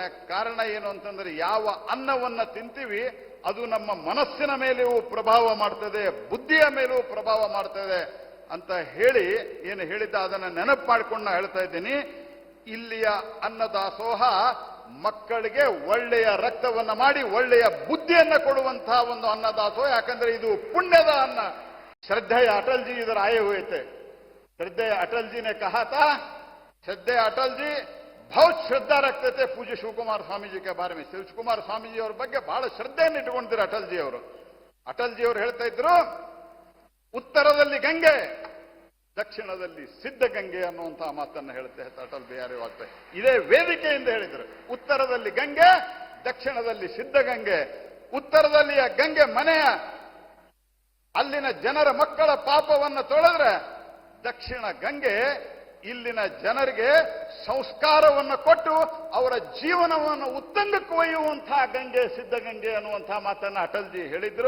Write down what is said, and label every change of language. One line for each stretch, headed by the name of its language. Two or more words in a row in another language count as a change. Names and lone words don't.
Kannada: ಕಾರಣ ಏನು ಅಂತಂದ್ರೆ, ಯಾವ ಅನ್ನವನ್ನ ತಿಂತೀವಿ ಅದು ನಮ್ಮ ಮನಸ್ಸಿನ ಮೇಲೆಯೂ ಪ್ರಭಾವ ಮಾಡ್ತದೆ, ಬುದ್ಧಿಯ ಮೇಲೂ ಪ್ರಭಾವ ಮಾಡ್ತದೆ ಅಂತ ಹೇಳಿ ಏನು ಹೇಳಿದ್ದ ಅದನ್ನು ನೆನಪು ಮಾಡಿಕೊಂಡು ಹೇಳ್ತಾ ಇದ್ದೀನಿ। ಇಲ್ಲಿಯ ಅನ್ನದಾಸೋಹ ಮಕ್ಕಳಿಗೆ ಒಳ್ಳೆಯ ರಕ್ತವನ್ನ ಮಾಡಿ ಒಳ್ಳೆಯ ಬುದ್ಧಿಯನ್ನ ಕೊಡುವಂತಹ ಒಂದು ಅನ್ನದಾಸೋಹ, ಯಾಕಂದ್ರೆ ಇದು ಪುಣ್ಯದ ಅನ್ನ।
Hindi: श्रद्धेय अटल जी इधर आए हुए थे। श्रद्धेय अटल जी ने कहा था, श्रद्धेय अटल जी बहुत श्रद्धा रखते थे पूज्य शिवकुमार स्वामी जी के बारे में।
Kannada: शिवकुमार स्वामी जी ಅವರ ಬಗ್ಗೆ ಬಹಳ ಶ್ರದ್ಧೆಯನ್ನು ಇಟ್ಟುಕೊಂಡಿದ್ದಾರೆ ಅಟಲ್ ಜಿ ಅವರು। ಅಟಲ್ ಜಿ ಅವರು ಹೇಳ್ತಾ ಇದ್ರು, ಉತ್ತರದಲ್ಲಿ ಗಂಗೆ ದಕ್ಷಿಣದಲ್ಲಿ ಸಿದ್ಧಗಂಗೆ ಅನ್ನುವಂತಹ ಮಾತನ್ನು ಹೇಳುತ್ತೆ ಅಟಲ್ ಬಿಹಾರಿ ವಾಜಪೇಯಿ। ಇದೇ ವೇದಿಕೆಯಿಂದ ಹೇಳಿದರು, ಉತ್ತರದಲ್ಲಿ ಗಂಗೆ ದಕ್ಷಿಣದಲ್ಲಿ ಸಿದ್ಧಗಂಗೆ, ಉತ್ತರದಲ್ಲಿಯ ಗಂಗೆ ಮನೆಯ ಅಲ್ಲಿನ ಜನರ ಮಕ್ಕಳ ಪಾಪವನ್ನು ತೊಳೆದ್ರೆ ದಕ್ಷಿಣ ಗಂಗೆ ಇಲ್ಲಿನ ಜನರಿಗೆ ಸಂಸ್ಕಾರವನ್ನು ಕೊಟ್ಟು ಅವರ ಜೀವನವನ್ನು ಉತ್ತುಂಗಕ್ಕೆ ಒಯ್ಯುವಂತಹ ಗಂಗೆ ಸಿದ್ಧಗಂಗೆ ಅನ್ನುವಂತಹ ಮಾತನ್ನು ಅಟಲ್ ಜಿ ಹೇಳಿದ್ರು।